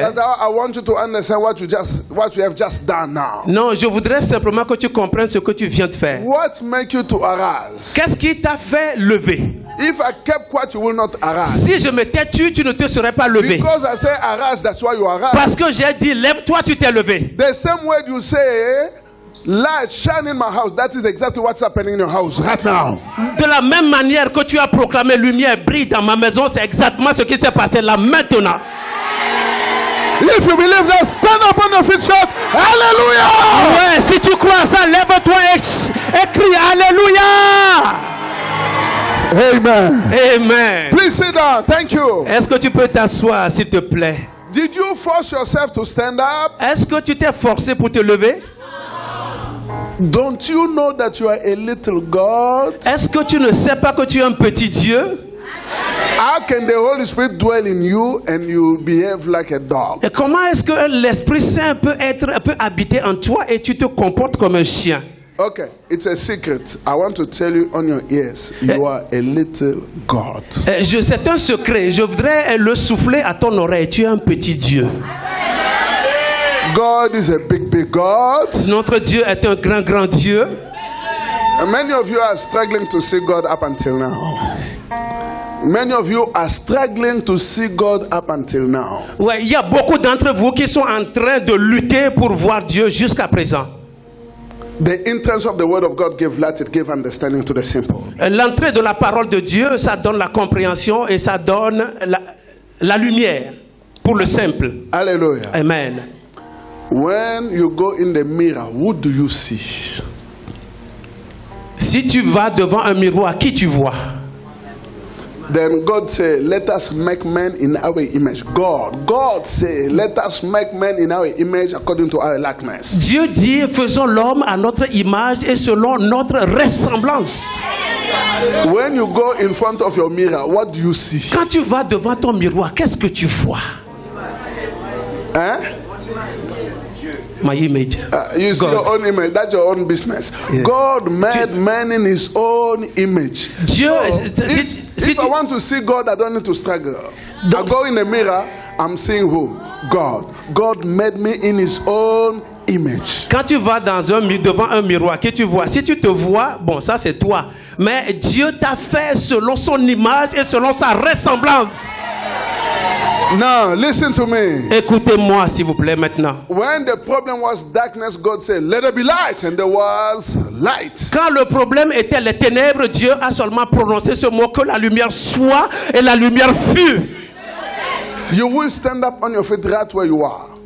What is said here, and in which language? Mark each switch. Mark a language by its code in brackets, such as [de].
[en] That's how I want you to understand what you have just done now. [fr] Non, je voudrais simplement que tu comprennes ce que tu viens de faire. [en] What make you to arise? [fr] Qu'est-ce qui t'a fait lever? [en] If I kept quiet, you will not arise. [fr] Si je m'étais tu ne te serais pas levé. [en] Because I say arise, that's why you arise. [fr] Parce que j'ai dit, lève-toi, tu t'es levé. [en] The same way you say, light shine in my house, that is exactly what's happening in your house right now. [fr] De la même manière que tu as proclamé lumière brille dans ma maison, c'est exactement ce qui s'est passé là maintenant. [en] If you believe that, stand up on your feet, shout, Hallelujah! [fr] Ouais, si tu crois à ça, lève-toi et crie Alléluia! Amen. Amen. [en] Please sit down. Thank you. [fr] Est-ce que tu peux t'asseoir, s'il te plaît? [en] Did you force yourself to stand up? [fr] Est-ce que tu t'es forcé pour te lever? [en] Don't you know that you are a little God? [fr] Est-ce que tu ne sais pas que tu es un petit Dieu? [en] How can the Holy Spirit dwell in you and you behave like a dog? [fr] Et comment est-ce que l'Esprit Saint peut habiter en toi et tu te comportes comme un chien? [en] Okay, it's a secret. I want to tell you on your ears. You are a little God. [fr] C'est un secret. Je voudrais le souffler à ton oreille. Tu es un petit Dieu. [en] God is a big, big God. [fr] Notre Dieu est un grand, grand Dieu. [en] And many of you are struggling to see God up until now. Many of you are struggling to see God up until now. [fr] Ouais, il y a beaucoup d'entre vous qui sont en train de lutter pour voir Dieu jusqu'à présent. [en] The entrance of the word of God gave light, it gave understanding to the simple. [fr] L'entrée de la parole de Dieu, ça donne la compréhension et ça donne la lumière pour le simple. Hallelujah. Amen. [en] When you go in the mirror, who do you see? [fr] Si tu vas devant un miroir, qui tu vois? [en] Then God said, let us make man in our image. God said, let us make man in our image according to our likeness. [fr] Dieu dit, faisons l'homme à notre image et selon notre ressemblance. [en] When you go in front of your mirror, what do you see? [fr] Quand tu vas devant ton miroir, qu'est-ce que tu vois? Hein? [en] My image. You see God. your own image. That's your own business. Yeah. God made man in his own image. [fr] Dieu, [en] If I want to see God, I don't need to struggle. I go in the mirror, I'm seeing who? God. God made me in his own image. [fr] Quand tu vas devant un miroir, que tu vois, si tu te vois, bon, ça c'est toi. Mais Dieu t'a fait selon son image et selon sa ressemblance. [en] Now, listen to me. [fr] Écoutez-moi, s'il vous plaît, maintenant. [en] When the problem was darkness, God said, let there be light, and there was light. [fr] Quand le problème était les ténèbres, Dieu a seulement prononcé ce mot, que la lumière soit, et la lumière fut. [en] You will stand up on your feet right where you are.